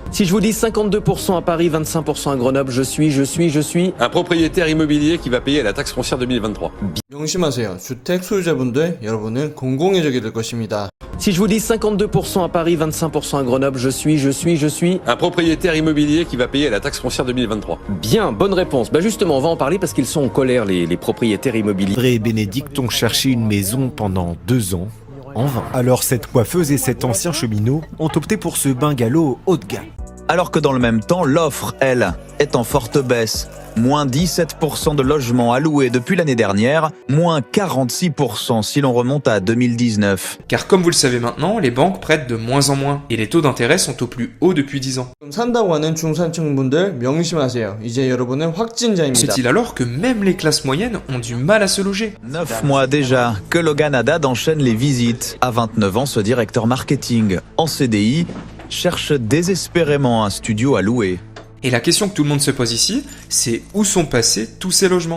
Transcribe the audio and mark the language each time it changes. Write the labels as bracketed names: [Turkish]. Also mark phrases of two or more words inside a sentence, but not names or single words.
[French] Si je vous dis 52% à Paris, 25% à Grenoble, je suis... Un propriétaire immobilier qui va payer la taxe foncière 2023. [Korean] 명심하세요. 주택 소유자분들, 여러분은 공공의적이 될 것입니다. [French] Si je vous dis 52% à Paris, 25% à Grenoble, je suis... Un propriétaire immobilier qui va payer la taxe foncière 2023. Bien, bonne réponse. Bah justement, on va en parler parce qu'ils sont en colère, les propriétaires immobiliers. André et Bénédicte ont cherché une maison pendant 2 ans, en vain. Alors cette coiffeuse et cet ancien cheminot ont opté pour ce bungalow haut de gamme. Alors que dans le même temps, l'offre, elle, est en forte baisse. Moins 17% de logements alloués depuis l'année dernière, moins 46% si l'on remonte à 2019. Car comme vous le savez maintenant, les banques prêtent de moins en moins et les taux d'intérêt sont au plus haut depuis 10 ans. [Korean] 산다고 하는 중산층분들 명심하세요. 이제 여러분은 확진자입니다. [French] C'est-il alors que même les classes moyennes ont du mal à se loger? 9 mois déjà que Logan Haddad enchaîne les visites. À 29 ans, ce directeur marketing en CDI cherche désespérément un studio à louer. Et la question que tout le monde se pose ici, c'est où sont passés tous ces logements?